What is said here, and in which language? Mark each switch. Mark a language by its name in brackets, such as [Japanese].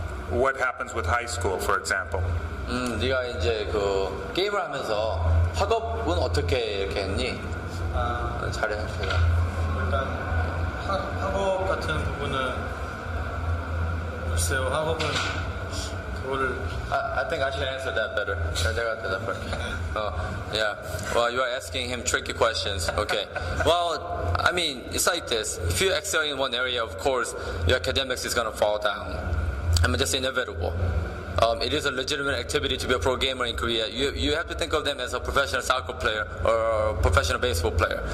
[English] What happens with high school, for example? [Korean] 네가 이제 그 게임을 하면서 학업은 어떻게 이렇게 했니? 잘해. 일단 학업 같은 부분은 글쎄요, 학업은 그거를 [English] I think I should answer that better. [Korean] 제가 대답할게. Yeah. [English] Well, you are asking him tricky questions. Okay. Well, I mean, it's like this. If you excel in one area, of course, your academics is going to fall down. I mean, that's inevitable. It is a legitimate activity to be a pro gamer in Korea. You have to think of them as a professional soccer player or a professional baseball player.